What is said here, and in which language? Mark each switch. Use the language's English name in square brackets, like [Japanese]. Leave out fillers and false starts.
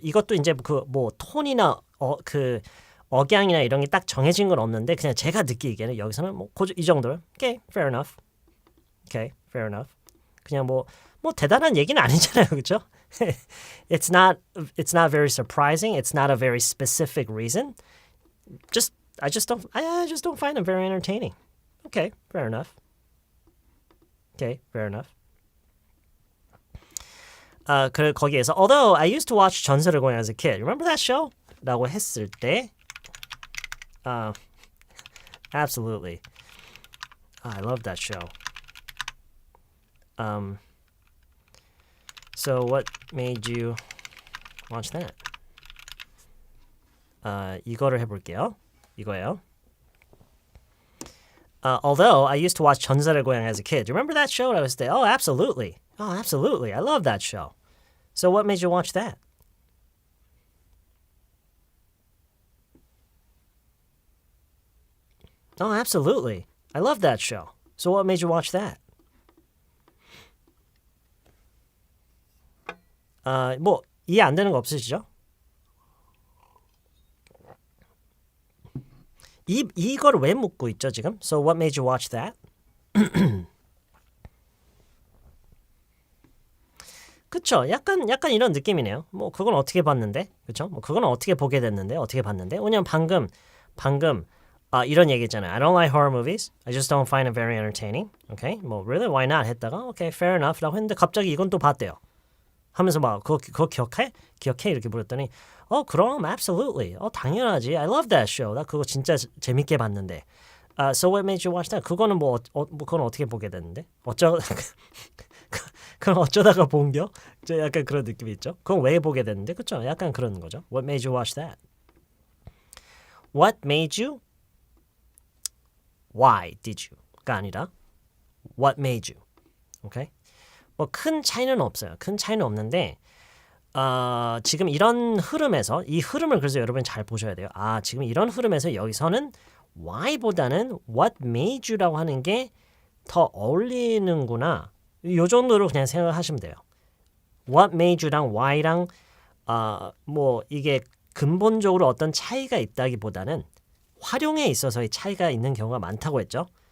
[Korean] 이것도 이제 그 뭐 톤이나 그 억양이나 이런 게 딱 정해진 건 없는데 그냥 제가 느끼기에는 여기서는 뭐 이 정도로. [English] Okay, fair enough. Okay, fair enough. [Korean] 그냥 뭐 대단한 얘기는 아니잖아요, 그렇죠? [English] It's not very surprising. It's not a very specific reason. I just don't find them very entertaining. Okay, fair enough. Okay, fair enough. [Korean] 거기에서 [English] although I used to watch 전설의고향 as a kid. Remember that show? [Korean] 라고 했을 때 [English] absolutely. I love that show. So what made you watch that? [Korean] 이거를 해볼게요. 이거예요. [English] Although I used to watch 전설의고향 as a kid. Do you remember that show? I was there. Oh, absolutely. Oh, absolutely. I love that show. So what made you watch that? Oh, absolutely. I love that show. So what made you watch that? [Korean] 뭐 이해 안 되는 거 없으시죠? 이걸 왜 묻고 있죠 지금? [English] So what made you watch that? [Korean] 그쵸? 약간 이런 느낌이네요. 뭐 그건 어떻게 봤는데, 그쵸? 뭐 그건 어떻게 보게 됐는데, 어떻게 봤는데? 왜냐면 방금 이런 얘기했잖아요. [English] I don't like horror movies. I just don't find it very entertaining. Okay? [Korean] 뭐 [English] really why not [Korean] 했다가 [English] okay fair enough [Korean] 라고 했는데 갑자기 이건 또 봤대요. 하면서 막 그거 기억해? 이렇게 물었더니 그럼 [English] absolutely. [Korean] 당연하지. [English] I love that show. [Korean] 나 그거 진짜 재밌게 봤는데. [English] So what made you watch that? [Korean] 그거는 그건 어떻게 보게 됐는데? 그럼 어쩌다가 본겨? 약간 그런 느낌이 있죠. 그건 왜 보게 됐는데? 그렇죠? 약간 그런 거죠. [English] What made you watch that? What made you? Why did you?가 [Korean] 아니라 [English] What made you? [Korean] 오케이? 뭐 큰 차이는 없어요. 큰 차이는 없는데 지금 이런 흐름에서 이 흐름을 그래서 여러분 잘 보셔야 돼요. 지금 이런 흐름에서 여기서는 why보다는 what made you라고 하는 게 더 어울리는구나. 이 정도로 그냥 생각하시면 돼요. What made you랑 why랑 뭐 이게 근본적으로 어떤 차이가 있다기보다는 활용에 있어서의 차이가 있는 경우가 많다고 했죠.